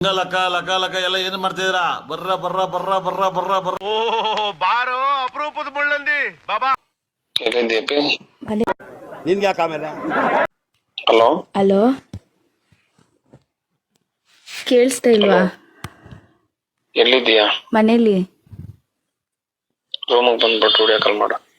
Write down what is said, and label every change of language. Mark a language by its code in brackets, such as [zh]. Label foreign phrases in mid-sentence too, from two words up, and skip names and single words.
[kn] ಲಕ ಲಕ ಲಕ ಎಲ್ಲ ಏನ್ ಮಾಡ್ತಿದ್ದೀರಾ? ಬರ್ರ ಬರ್ರ ಬರ್ರ ಬರ್ರ ಬರ್ರ ಬರ್ರ. ಓ ಬಾರೋ ಅಪರೂಪದ ಮುಳ್ಳಂದಿ ಬಾಬಾ. ನಿನ್ಗೆ ಯಾಕೆ ಆಮೇಲೆ? ಹಲೋ ಹಲೋ, ಕೇಳಿಸ್ತಾ ಇಲ್ವಾ? ಎಲ್ಲಿದ್ದೀಯಾ? ಮನೇಲಿ. ರೂಮಿಗೆ ಬಂದ್ಬಿಟ್ಟು [en] video call [kn] ಮಾಡು.